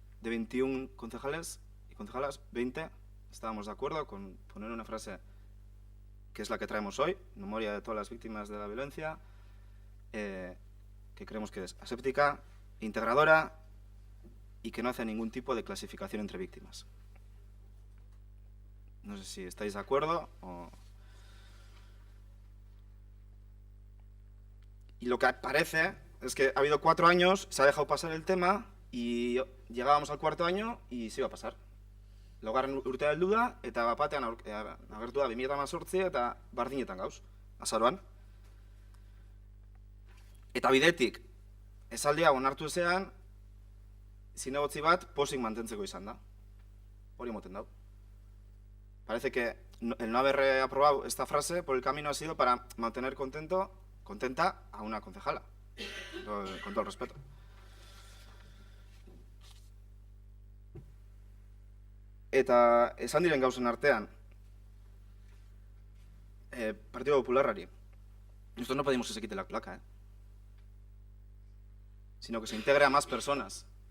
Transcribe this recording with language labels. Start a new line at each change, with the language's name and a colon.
Spanish: De 21 concejales y concejalas, 20 estábamos de acuerdo con poner una frase que es la que traemos hoy, memoria de todas las víctimas de la violencia, que creemos que es aséptica, integradora y que no hace ningún tipo de clasificación entre víctimas. No sé si estáis de acuerdo o... Y lo que parece es que ha habido 4 años, se ha dejado pasar el tema y llegábamos al 4.º año y se iba a pasar.
Basque: Laugarren urtea heldu da eta bapatean agertu da 2018 eta bardinetan gauz, azaroan. Eta bidetik, esaldia onartu ezean, zinegotzi bat posik mantentzeko izan da. Hori moten dau.
Spanish: Parece que el no haber aprobado esta frase por el camino ha sido para mantener contenta a una concejala, con todo el respeto.
Basque: Eta esan diren gauzen artean, Partido Popularrari,
Spanish: nosotros no pedimos que se quite la placa, sino que se integre a más personas.